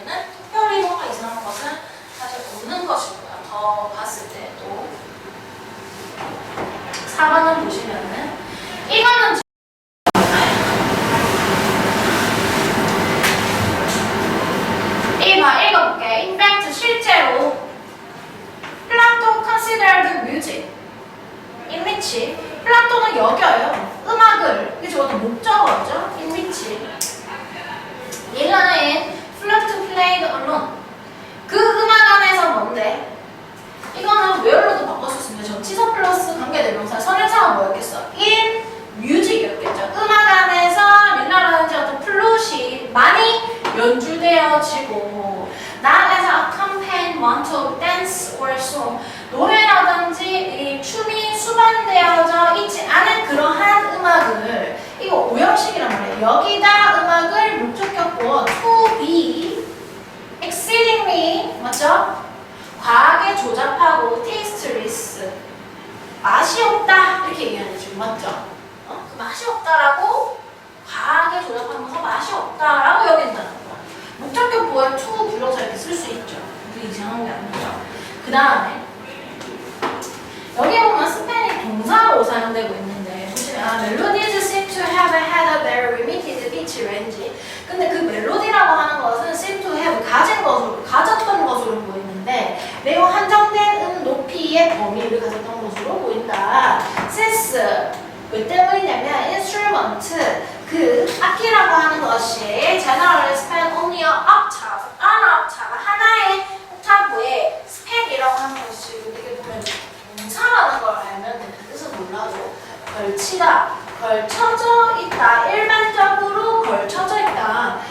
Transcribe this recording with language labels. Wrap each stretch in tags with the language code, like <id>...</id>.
<ko>얘는 특별히 뭔가 이상한 것은 사실 없는 것이고요. 더 봤을 때 또 4번은 보시면은 이거는 읽어볼게.</ko> <en>In fact,</en> <ko>실제로</ko> <en>플라토 considered music in which</en> <ko>플라토는 여겨요. 음악을 이게 저것도 목적어죠.</ko> <en>in which</en> <ko>얘는</ko> <en>flute played alone.</en> <ko>그 음악 안에서 뭔데? 이거는 where로도 바꿨었습니다. 전치사 플러스 관계대명사. 선행사가 뭐였겠어? in music이었겠죠. 음악 안에서 릴라라든지 어떤 플룻이 많이 연주되어지고 나아가서</ko> <en>accompaniment of dance or song</en> <ko>노래라든지 이 춤이 수반되어져 있지 않은 그러한 음악을 이거 오형식이란 말이에요. 여기다 음악을 목적격보</ko> <en>to be exceedingly</en> <ko>맞죠? 과하게 조잡하고 tasteless 맛이 없다 이렇게 얘기하는 지금 맞죠? 그 맛이 없다라고 과하게 조잡하면서 맛이 없다라고 여긴다는 거야. 목적격보에 to 불러서 이렇게 쓸 수 있죠. 그게 이상한 게 아니죠. 그 다음에 여기 보면 스페인이 동사로 사용되고 있는데 보시면</ko> <en>melodies seem to have had a very limited pitch range.</en> <ko>근데 그 멜로디라고 하는 것은</ko> <en>seem to have</en> <ko>가졌던 것으로 보이는데 매우 한정된 높이의 범위를 가졌던 것으로 보인다. since 왜 때문이냐면 instrument 그 악기라고 하는 것이</ko> <en>generally span only an octave,</en> <ko>하나의 옥타브에 span이라고 하는 것이 이렇게 보면 동사라는 걸 알면 되는 뜻은 몰라도 걸치다, 걸쳐져 있다, 일반적으로 걸쳐져 있다.</ko>